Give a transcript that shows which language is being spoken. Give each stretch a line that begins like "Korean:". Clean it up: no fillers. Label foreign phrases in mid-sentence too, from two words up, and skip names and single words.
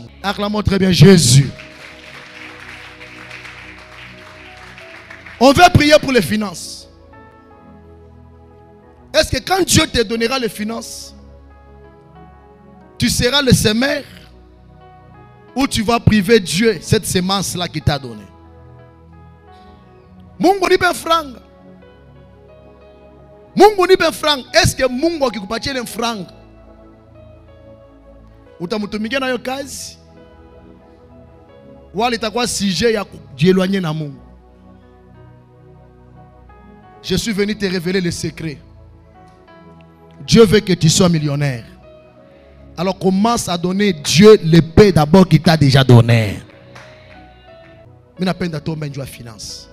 French: Acclamons très bien Jésus. On veut prier pour les finances. Est-ce que quand Dieu te donnera les finances, tu seras le semeur ou tu vas priver Dieu cette semence-là qu'il t'a donnée?
Swahili: Mungu nipe franga. Mungu nipe franga.
French: Est-ce que
Swahili: Mungu akikupatia ile franga utamutumikia nayo kazi? Wala itakuwa sujet ya kujiéloigner na Mungu?
French: Je suis venu te révéler le secret. Dieu veut que tu sois millionnaire. Alors commence à donner Dieu le paix d'abord qu'il t'a déjà donné. Mais n'a pas d'atome de finance.